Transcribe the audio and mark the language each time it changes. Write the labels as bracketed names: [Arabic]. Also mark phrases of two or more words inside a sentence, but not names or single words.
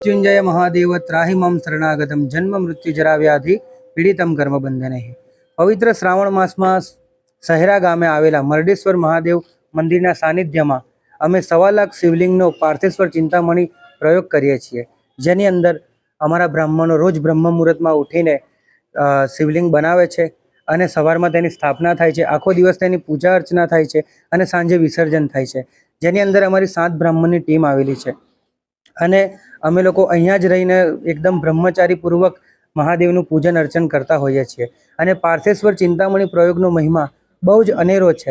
[Sanskrit] मृत्युंजय महादेव त्राहि मम शरणागतम जन्म मृत्यु जरा व्याधि पीड़ितम कर्म बंधने। [Gujarati] પવિત્ર શ્રાવણ માસ મેં શહરા ગામે આવેલા મરડેશ્વર મહાદેવ મંદિરના સાનિધ્યમાં અમે 1.25 લાખ શિવલિંગનો પાર્થેશ્વર ચિંતામણી પ્રયોગ કરીએ છીએ, જેની અંદર અમારા બ્રાહ્મણોં રોજ બ્રહ્મ મુહૂર્તમાં ઉઠીને શિવલિંગ બનાવે છે અને સવારમાં તેની સ્થાપના થાય છે, આખો દિવસ તેની પૂજા અર્ચના થાય છે અને સાંજે વિસર્જન થાય છે, જેની અંદર અમારી 7 બ્રાહ્મણની ટીમ આવેલી છે અને અમે લોકો અહીંયા જ રહીને એકદમ બ્રહ્મચારીપૂર્વક મહાદેવનું પૂજન અર્ચન કરતા હોઈએ છીએ અને પાર્થેશ્વર ચિંતામણી પ્રયોગનો મહિમા બહુ જ અનેરો છે।